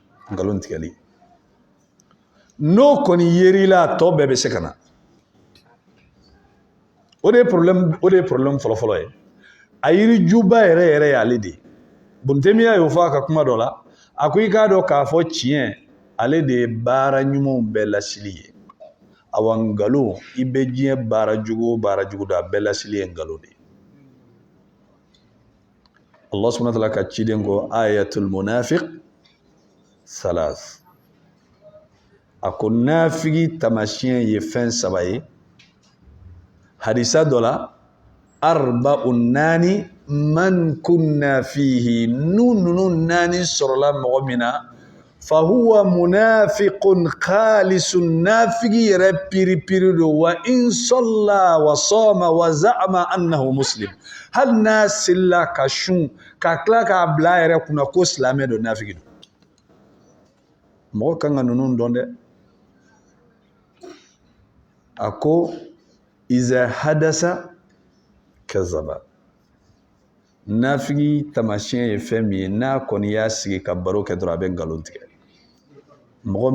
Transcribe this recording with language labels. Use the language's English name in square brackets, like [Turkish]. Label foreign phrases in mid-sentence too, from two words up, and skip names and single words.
[Bambara] ngalon tigɛli n'o kɔni yerila tɔ bɛɛ bɛ se ka na o de ye problème fɔlɔfɔlɔ ye a yirijuba yɛrɛ yɛrɛ y'ale de Buntemiya y'o fɔ a ka kuma dɔ la a ko i k'a dɔn k'a fɔ tiɲɛ ale de ye baara ɲumanw bɛɛ lasili ye awa ngalon i bɛ diɲɛ baara jugu o baara jugu da a bɛɛ lasili ye ngalon de ye [Arabic] الله سبحانه وتعالى [Bambara] ka ciden ko [Arabic] آية المنافق ثلاث [Bambara] a ko nafigi tamasiyɛn ye fɛn saba ye hadisa dɔ la arba'un naani [Arabic] من كن فيه [Bambara] ninnu naani sɔrɔla mɔgɔ min na [Arabic] فهو منافق خالص [Bambara] nafigi yɛrɛ piri do [Arabic] وإن صلى وصام وزعم أنه مسلم [Bambara] hali n'a selila ka sun ka tila k'a bila a yɛrɛ kunna ko silamɛ do nafigi do mɔgɔ kan ka ninnu dɔn dɛ a ko [Arabic] إذا حدث كذب [Bambara] nafigi tamasiyɛn ye fɛn min ye n'a kɔni y'a sigi ka baro kɛ dɔrɔn a bɛ ngalon tigɛ mɔgɔ